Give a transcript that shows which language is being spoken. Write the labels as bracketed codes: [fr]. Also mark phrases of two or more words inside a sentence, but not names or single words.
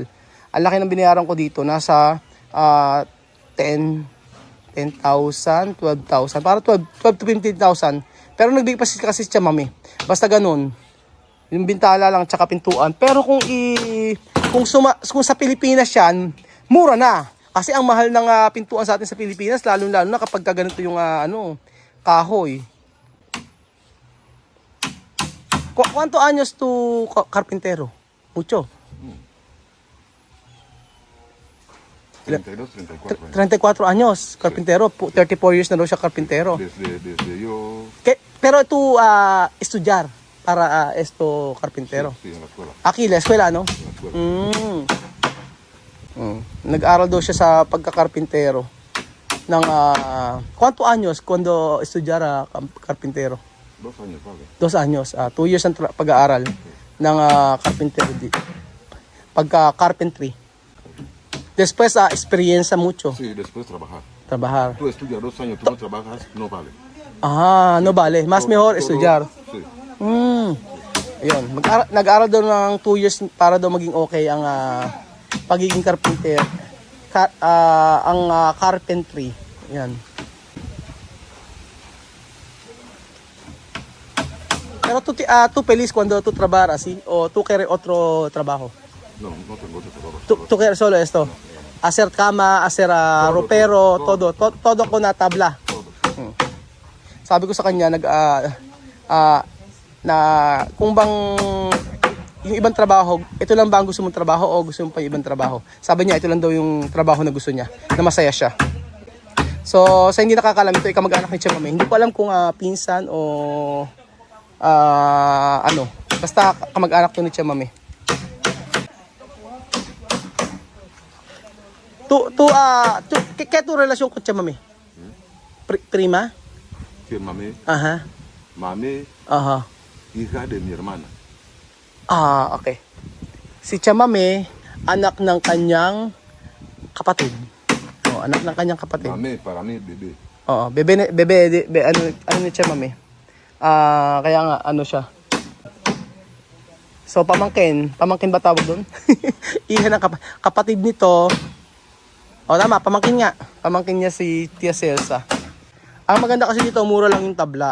[tl] Ang laki ng binayaran ko dito, nasa 10,000, 12,000, para 12 to 15,000. Pero nagbigay pa kasi siya, mami. Basta ganun. Yung bintala lang, tsaka pintuan. Pero kung sa Pilipinas yan, mura na. Kasi ang mahal ng pintuan sa atin sa Pilipinas, lalo-lalo na kapag ganito yung kahoy. [es] ¿Cuánto años tu carpintero? Mucho. 32, 34 34 años, años. carpintero. [tl] 34 years na daw siya carpintero. [es] Desde yo... Pero tú estudiar para esto carpintero. Sí, en la escuela. Aquí, la escuela, no? En la escuela. [tl] Nag-aral daw siya sa pagkakarpintero. [es] ¿Cuánto años cuando estudiara carpintero? 2 años, ¿sabes? 2 años. [tl] 2 years ang pag-aaral ng carpintero. Pagka-carpentry. [es] Después, experiencia mucho. Sí, después trabajar. Trabajar. Tú estudias 2 años, tú no trabajas, no vale. No vale. Mas mejor estudiar. Sí. [tl] Ayun. Nag-aaral daw ng 2 years para daw maging okay ang pagiging carpenter. Ang carpentry. Yan. [es] Pero tú feliz cuando tú trabajas, ¿sí? O tú quieres otro trabajo? No, no tengo otro trabajo. Tú quieres solo esto? Hacer cama, hacer ropero, todo con tabla. [tl] Sabi ko sa kanya, kung bang yung ibang trabaho, ito lang ba ang gusto mong trabaho o gusto mong pa ibang trabaho? Sabi niya, ito lang daw yung trabaho na gusto niya, na masaya siya. So, sa hindi nakakalam, ito ikamag-anak ni Chamame. Hindi ko alam kung pinsan o basta kamag-anak to ni Chamame. [es] ¿Qué tu relación con Chamame? Prima? Que mami, Ajá. mami, Aha. hija de mi hermana. Okay. [tl] Si Chamame, anak ng kanyang kapatid. Anak ng kanyang kapatid. [es] Mami, para mí, bebé. Bebe, [tl] ano ni Chamame? Kaya nga, siya. So, pamangkin ba tawag doon? Iha ng kapatid nito. Tama, pamangkin nga. Pamangkin niya si Tia Celsa. Ang maganda kasi dito, mura lang yung tabla.